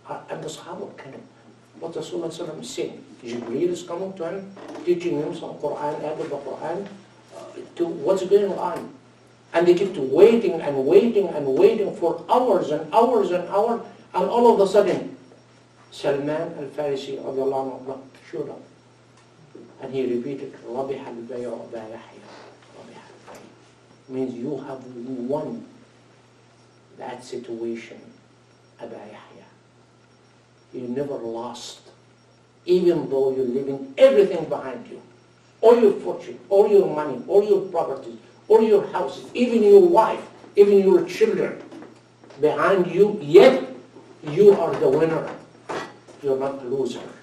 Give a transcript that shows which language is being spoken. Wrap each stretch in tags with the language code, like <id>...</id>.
<en>And the Sahaba kind of, what Rasulullah is saying. Jibreel is coming to him, teaching him some Quran, out of the Quran, to what's going on. And they kept waiting and waiting and waiting for hours and hours and hours, and all of a sudden, Salman al-Farisi showed up.</en> <ar>And he repeated, رَبِحَ الْبَيْعُ أَبَا يَحْيَى رَبِحَ الْبَيْعُ.</ar> <en>Means you have won that situation, Aba Yahya. You never lost, even though you're leaving everything behind you. All your fortune, all your money, all your properties, all your houses, even your wife, even your children behind you, yet you are the winner. You're not the loser.</en>